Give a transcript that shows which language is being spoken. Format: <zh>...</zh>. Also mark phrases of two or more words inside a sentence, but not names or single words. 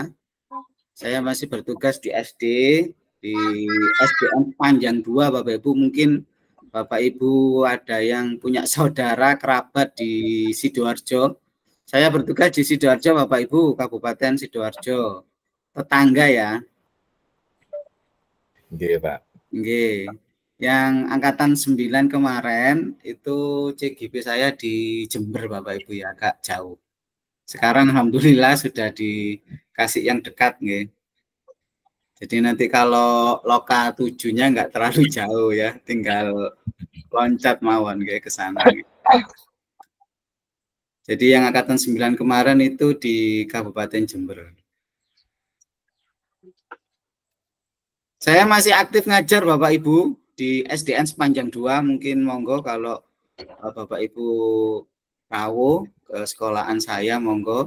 <id>Saya masih bertugas di SD, di SDN Panjang 2 Bapak Ibu. Mungkin Bapak Ibu ada yang punya saudara kerabat di Sidoarjo. Saya bertugas di Sidoarjo Bapak Ibu, Kabupaten Sidoarjo. Tetangga ya.</id> <jv>Nggih, Pak. Nggih.</jv> <id>Yang angkatan 9 kemarin itu CGP saya di Jember Bapak Ibu ya, agak jauh. Sekarang alhamdulillah sudah dikasih yang dekat nggih. Jadi nanti kalau loka 7-nya enggak terlalu jauh ya, tinggal loncat mawon nggih ke sana. Jadi yang angkatan 9 kemarin itu di Kabupaten Jember. Saya masih aktif ngajar Bapak Ibu di SDN Sepanjang 2, mungkin monggo kalau Bapak Ibu tahu ke sekolahan saya monggo.</id>